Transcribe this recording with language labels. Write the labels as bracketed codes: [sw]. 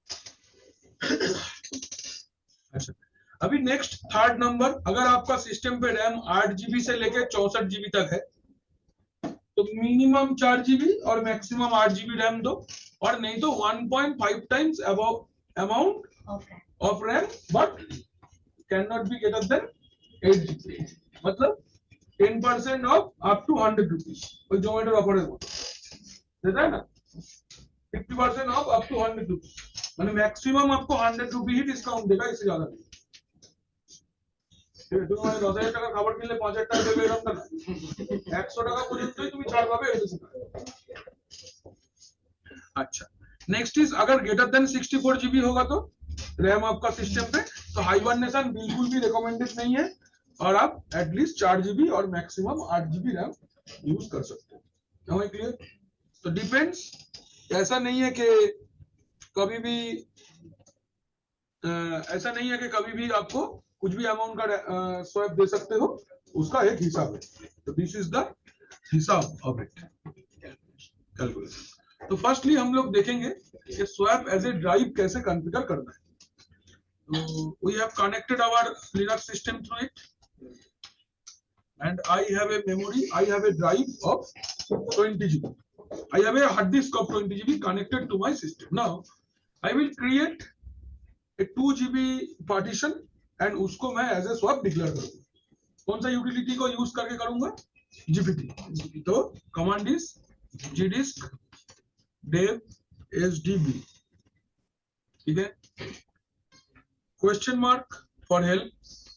[hi] अच्छा, अभी next third number, अगर आपका सिस्टम पे रैम 8 GB से लेके 64 GB तक है तो मिनिमम 4 GB और मैक्सिमम 8 GB रैम दो, और नहीं तो 1.5 times amount of RAM but can not be greater than 8 GB। मतलब 10% ऑफ अप टू 100 रुपीज, कोई जोमेटो ऑफर है देता है ना, 50% ऑफ अप टू 100 रुपीज, মানে मैक्सिमम आपको 100 रुपी ही डिस्काउंट देगा, इससे ज्यादा नहीं। [bn] তুমি 10,000 টাকা খাবার কিনলে 5,000 টাকা দেবে এরকম না, 100 টাকা পর্যন্তই তুমি ছাড় পাবে। [hi] अच्छा, नेक्स्ट इज अगर ग्रेटर देन 64 GB होगा तो रैम आपका सिस्टम पे, तो हाइबरनेशन बिल्कुल भी रिकमेंडेड नहीं है, और आप एटलीस्ट 4 GB और मैक्सिमम 8 GB रैम यूज कर सकते हो। समझ क्लियर? तो डिपेंड्स, ऐसा नहीं है कि कभी भी कभी भी आपको कुछ भी अमाउंट का स्वैप दे सकते हो, उसका एक हिसाब है। तो दिस इज द हिसाब ऑफ इट कैलकुलेशन। तो फर्स्टली हम लोग देखेंगे कि स्वैप एज ए ड्राइव कैसे कॉन्फ़िगर करना है। तो we have connected our Linux system through it. [en] and I have a memory, I have a drive of 20 GB. I have a hard disk of 20 GB connected to my system. Now, I will create a 2 GB partition and [hi] उसको मैं [en] as a swap declare करूँगा. [hi] कौन सा utility को use करके करूँगा? GPT. तो command is gdisk dev sdb. ठीक है. [en] Question mark for help.